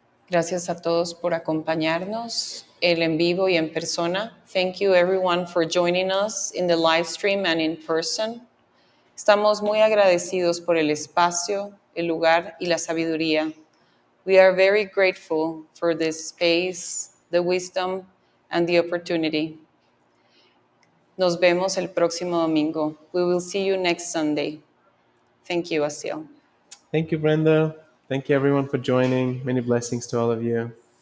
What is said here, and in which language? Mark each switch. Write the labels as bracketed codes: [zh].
[es] Gracias a todos por acompañarnos en vivo y en persona. [en] Thank you everyone for joining us in the live stream and in person. [es] Estamos muy agradecidos por el espacio, el lugar y la sabiduría. [en] We are very grateful for this space, the wisdom, and the opportunity. [es] Nos vemos el próximo domingo. [en] We will see you next Sunday. Thank you, Asil. Thank you, Brenda. Thank you, everyone, for joining. Many blessings to all of you.